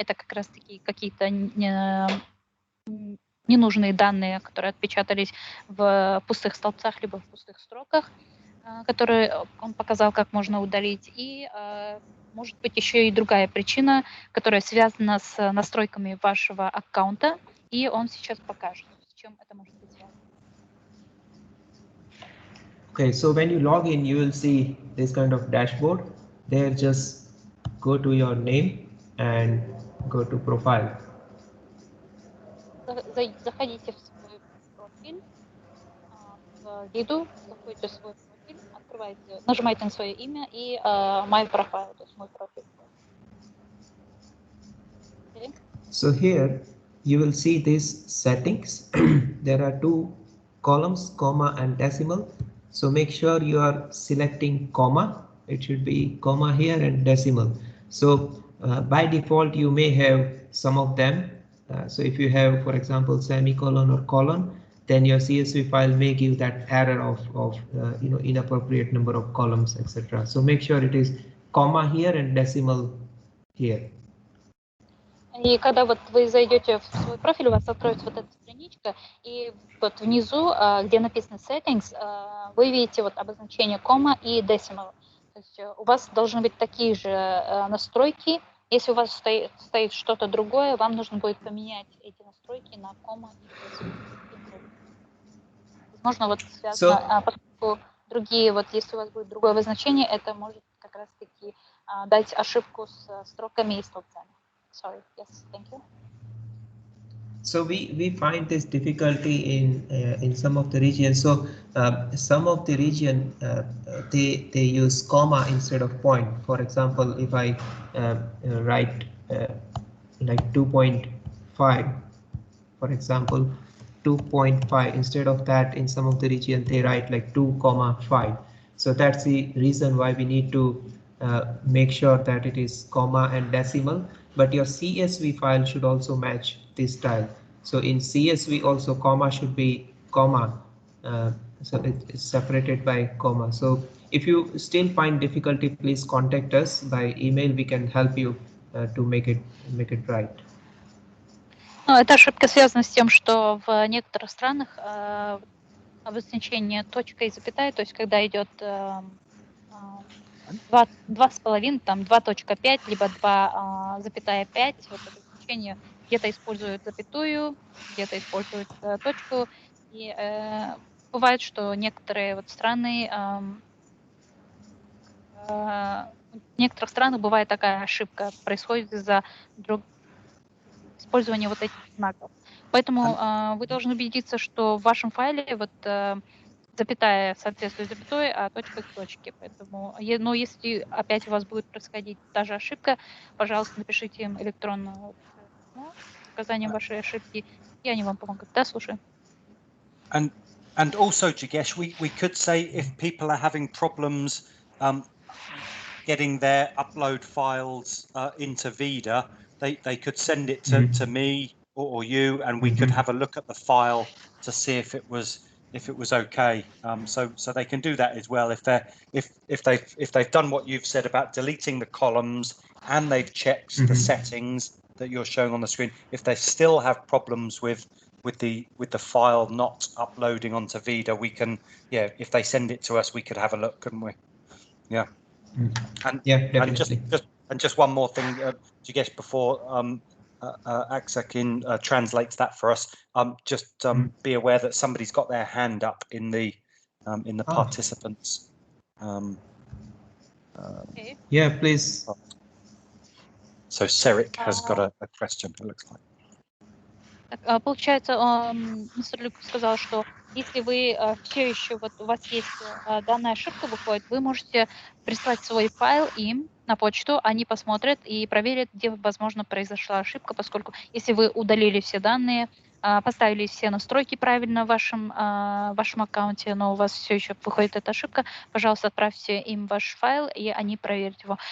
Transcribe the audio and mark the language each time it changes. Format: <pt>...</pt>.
<ru>Это как раз-таки какие-то ненужные данные, которые отпечатались в пустых столбцах, либо в пустых строках, которые он показал, как можно удалить. И может быть еще и другая причина, которая связана с настройками вашего аккаунта, и он сейчас покажет, с чем это может быть связано.</ru> <en>Okay, so when you log in, you will see this kind of dashboard. There, just go to your name and go to profile.</en> <ru>Заходите в свой профиль. профиль в ViDA, заходите в свой профиль, открываете, нажимаете на свое имя и My Profile, то есть мой профиль.</ru> <en>Okay. So here you will see these settings. There are two columns, comma and decimal. So make sure you are selecting comma. It should be comma here and decimal. So by default you may have some of them. So if you have, for example, semicolon or colon, then your CSV file may give that error of inappropriate number of columns, etc. So make sure it is comma here and decimal here.</en> <ru>И когда вот вы зайдете в свой профиль, у вас откроется вот эта страничка, и вот внизу, где написано Settings, вы видите вот обозначение кома и decimal. То есть у вас должны быть такие же настройки. Если у вас стоит что-то другое, вам нужно будет поменять эти настройки на кома и decimal. Возможно, вот связано, поскольку другие, вот если у вас будет другое обозначение, это может как раз-таки дать ошибку с строками и столбцами.</ru> <en>Sorry. Yes. Thank you. So we find this difficulty in some of the regions. So some of the region they use comma instead of point. For example, if I write like 2.5, for example, 2.5 instead of that, in some of the region they write like 2.5. So that's the reason why we need to make sure that it is comma and decimal. But your CSV file should also match this style. So in CSV also comma should be comma. So it's separated by comma. So if you still find difficulty, please contact us by email. We can help you to make it right.</en> <ru>Ну, эта ошибка связана с тем, что в некоторых странах обозначение точка и запятая, то есть когда идет 2,5, там 2.5, либо 2,5, вот это значение где-то используют запятую, где-то используют точку. И бывает, что некоторые вот страны, в некоторых странах бывает такая ошибка, происходит из-за использования вот этих знаков. Поэтому вы должны убедиться, что в вашем файле вот запятая соответствует запятой, а точка к точке. Поэтому, но если опять у вас будет происходить та же ошибка, пожалуйста, напишите им электронное письмо с указанием вашей ошибки, и они вам помогут. Да, слушаю.</ru> <en>And also, Jigesh, we could say if people are having problems getting their upload files into ViDA, they could send it to me or you, and we could have a look at the file to see if it was okay. So they can do that as well if they've done what you've said about deleting the columns and they've checked the settings that you're showing on the screen. If they still have problems with the file not uploading onto ViDA, we can, if they send it to us, we could have a look, couldn't we? Yeah. And just one more thing, Jigesh, before Aksakin translates that for us. Just be aware that somebody's got their hand up in the participants. Okay. Yeah, please. So Serik has got a question, it looks like.</en> <ru>Так, получается, мистер Люк сказал, что если вы все еще, вот у вас есть данная ошибка выходит, вы можете прислать свой файл им на почту, они посмотрят и проверят, где, возможно, произошла ошибка, поскольку если вы удалили все данные, поставили все настройки правильно в вашем аккаунте, но у вас все еще выходит эта ошибка, пожалуйста, отправьте им ваш файл, и они проверят его.</ru>